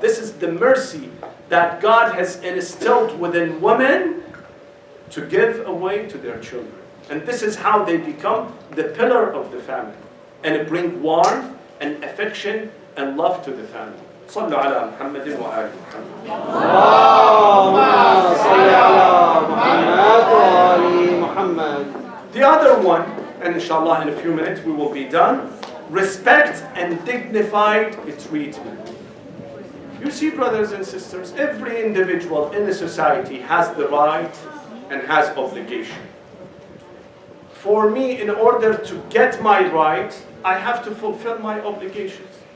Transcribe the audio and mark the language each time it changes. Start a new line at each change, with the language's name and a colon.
English: This is the mercy that God has instilled within women to give away to their children. And this is how they become the pillar of the family. And it brings warmth and affection and love to the family.
Arabic: صلوا على محمد وآل محمد. اللهم صل على محمد وآل محمد.
English: The other one, and inshallah in a few minutes we will be done, respect and dignified treatment. You see, brothers and sisters, every individual in a society has the right and has obligation. For me, in order to get my right, I have to fulfill my obligations.